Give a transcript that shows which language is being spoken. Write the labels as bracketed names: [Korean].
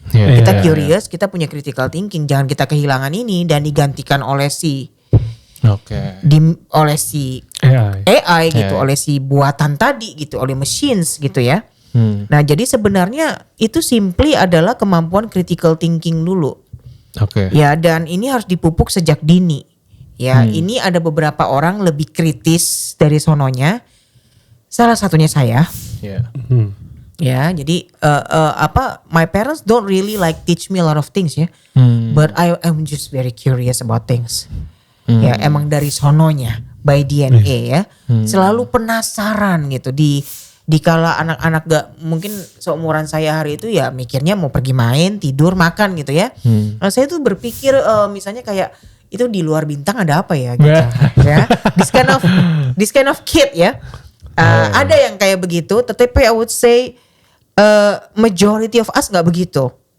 [Indonesian] Kita curious, kita punya critical thinking. Jangan kita kehilangan ini dan digantikan oleh si AI gitu, oleh si buatan tadi gitu, oleh machines gitu ya. Nah jadi sebenarnya itu simply adalah kemampuan critical thinking dulu. Ya dan ini harus dipupuk sejak dini. Ya ini ada beberapa orang lebih kritis dari sononya. Salah satunya saya. Ya jadi [English] my parents don't really like teach me a lot of things ya. But I'm just very curious about things. [Indonesian] Ya emang dari sononya [English] by DNA [Indonesian] ya. Selalu penasaran gitu di kala anak-anak gak mungkin seumuran saya hari itu ya mikirnya mau pergi main, tidur, makan gitu ya. Nah, saya tuh berpikir misalnya kayak itu di luar bintang ada apa ya gitu. [English] Ya. This kind of kid ya. [Indonesian] Ada yang kayak begitu, tetapi [English] I would say majority of us [Indonesian] gak begitu.